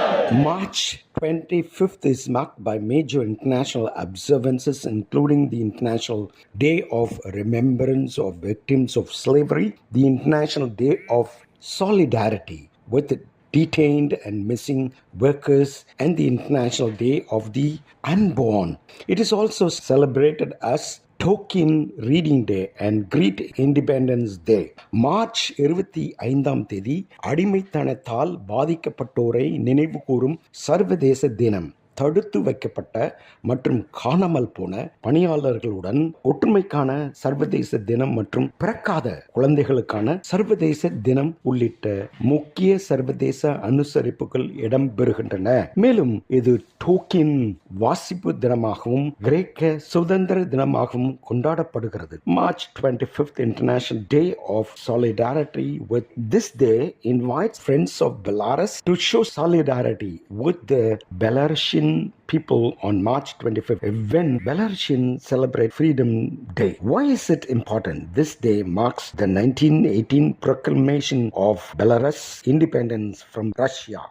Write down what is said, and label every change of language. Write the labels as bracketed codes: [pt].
[en] March 25th is marked by major international observances, including the International Day of Remembrance of Victims of Slavery, the International Day of Solidarity with detained and missing workers, and the International Day of the Unborn. It is also celebrated as Tolkien Reading Day and Great Independence Day. [ta] March 25 அடிமைத்தனத்தால் பாதிக்கப்பட்டோரை நினைவு கூறும் சர்வதேச தினம். தடுத்து வைக்கப்பட்ட மற்றும் காணாமல் போன பணியாளர்களுடன் ஒற்றுமைக்கான சர்வதேச தினம் மற்றும் பிறக்காத குழந்தைகளுக்கான சர்வதேச தினம் உள்ளிட்ட முக்கிய சர்வதேச அனுசரிப்புகள் இடம்பெறுகின்றன. மேலும் இது டோக்கின் வாசிப்பு தினமாகவும் கிரேக்க சுதந்திர தினமாகவும் கொண்டாடப்படுகிறது. [en] March 25th International Day of Solidarity with this day invites friends of Belarus to show solidarity with the Belarusian people on March 25th when Belarusians celebrate Freedom Day. Why is it important? This day marks the 1918 proclamation of Belarus independence from Russia.